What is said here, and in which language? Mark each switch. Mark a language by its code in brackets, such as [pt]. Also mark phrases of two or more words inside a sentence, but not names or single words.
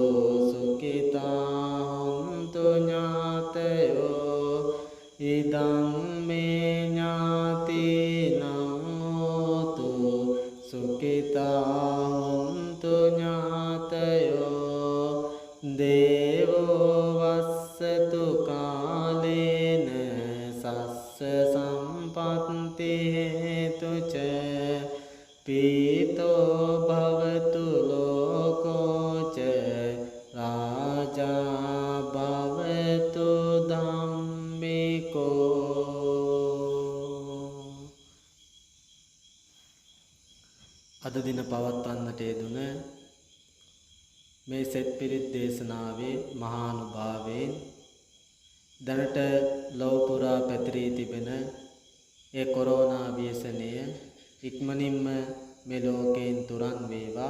[pi] සුඛිතා හොන්තු ඥාතයෝ ඉදං මේ ඥාතිනං හෝතු සුඛිතා හොන්තු ඥාතයෝ දේවෝ වස්සතු කාලේන සස්ස සම්පත්ති හේතුච පීතෝ භවතු ලෝකෝච රාජා භවතු ධම්මිකෝ. [si] අද දින පවත්වන්නට යෙදුන මේ සෙත් පිරිත් දේශනාවේ මහානුභාවයෙන් දැනට ලොව පුරා පැතිරී තිබෙන ඒ කොරෝනා ව්‍යසනය ඉක්මනින්ම මේ ලෝකයෙන් තුරන් වේවා.